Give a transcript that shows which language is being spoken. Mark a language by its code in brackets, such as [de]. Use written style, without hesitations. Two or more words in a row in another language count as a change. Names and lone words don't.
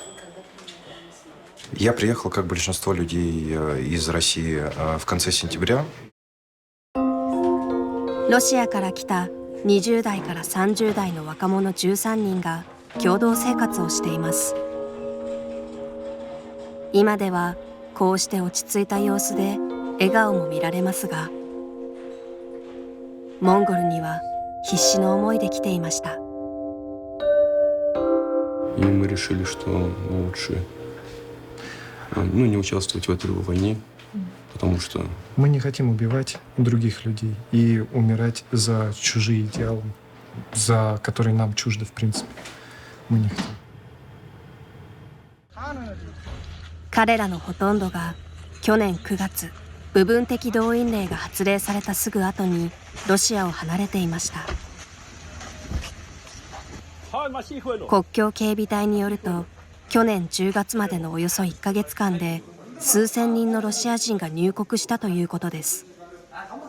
[ru] Я приехал, как большинство людей из России, в конце сентября. [ja] ロシアから来た20代から30代の若者13人が共同生活をしています。今ではこうして落ち着いた様子で笑顔も見られますが、モンゴルには必死の思いで来ていました。 [ru] И мы решили, что лучше не участвовать в этой войне, потому что... Мы не хотим убивать других людей и умирать за чужие идеалы, за которые нам чужды, в принципе. Мы не хотим. [ja] 彼らのほとんどが去年9月、部分的動員令が発令されたすぐ後にロシアを離れていました。国境警備隊によると、去年10月までのおよそ1ヶ月間で数千人のロシア人が入国したということです。